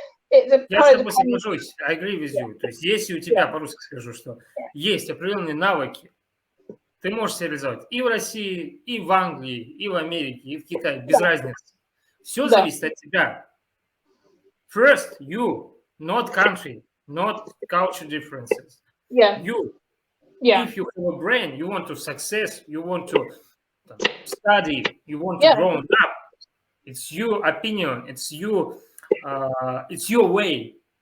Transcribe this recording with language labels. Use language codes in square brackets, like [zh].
[ru] Я с тобой соглашусь, [en] I agree with you. [ru] То есть если у тебя, по-русски скажу, что есть определенные навыки, ты можешь себя реализовать и в России, и в Англии, и в Америке, и в Китае, без разницы. Все зависит от тебя. [en] First, you, not country, not culture differences. You. If you have a brain, you want to success, you want to study, you want to grow up. It's your opinion. It's your way.